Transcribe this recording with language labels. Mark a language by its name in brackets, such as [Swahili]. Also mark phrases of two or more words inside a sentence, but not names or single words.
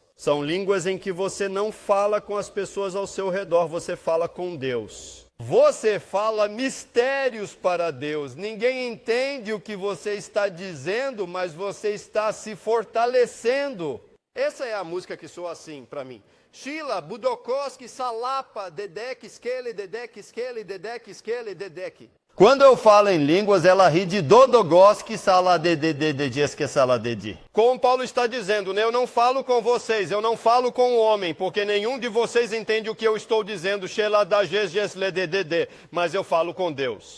[Portuguese] São línguas em que você não fala com as pessoas ao seu redor, você fala com Deus. Você fala mistérios para Deus. Ninguém entende o que você está dizendo, mas você está se fortalecendo. Essa é a música que soa assim para mim. Sheila, Budokoski, Salapa, Dedek, Skele, Dedek, Skele, Dedek, Skele, Dedek. Quando eu falo em línguas, ela ri de Dodogoski, Saladedededesque, Saladedi. Como Paulo está dizendo, né? Eu não falo com vocês, eu não falo com o homem, porque nenhum de vocês entende o que eu estou dizendo, Sheila, Dagesgeslededede, mas eu falo com Deus.